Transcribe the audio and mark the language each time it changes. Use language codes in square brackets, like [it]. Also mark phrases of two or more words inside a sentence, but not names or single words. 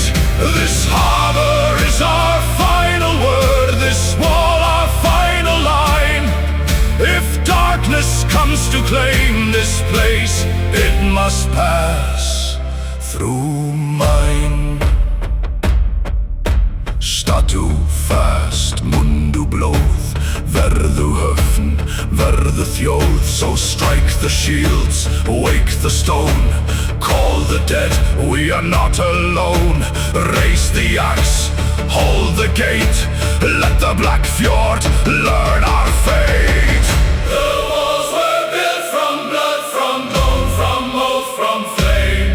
[en] This harbor is our final word, this wall our final line. If darkness comes to claim this place, it must pass through mine. [is] Statu fast, mundu blóð, verðu höfn, verðu þjóð. [en] So strike the shields, wake the stone, call the dead, we are not alone. Raise the axe, hold the gate, let the black fjord learn our fate. The walls were built from blood, from bone, from oath, from flame.